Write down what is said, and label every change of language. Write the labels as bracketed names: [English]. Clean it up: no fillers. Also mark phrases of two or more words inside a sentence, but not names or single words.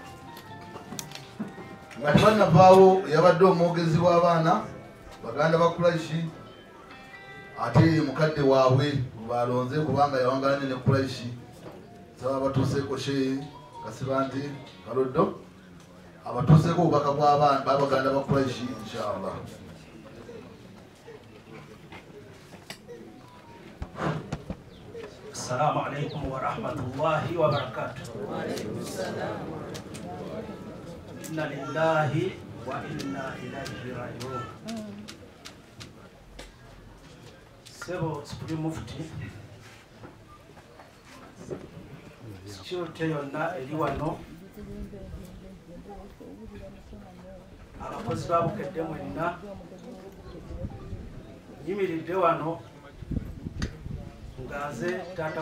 [Ganda] Nga tebannavaawo yabadde omwogezi w'abaana baganda ba Quraish, ate mukadde waabwe balonze kubanga yawangalanye ne Quraish. Saba batuuseeko Sheikh Kasibanti Kaloddo abatuuseeko obubaka bw'abaana babaganda ba Quraish inshallah. [Arabic] السلام عليكم ورحمة الله وبركاته. إنا لله وإنا إليه راجعون. [Ganda] Sebo Supreme Mufti security yonna eri wano, abakozi babukedde mwenna, nyimiridde wano nga nze taata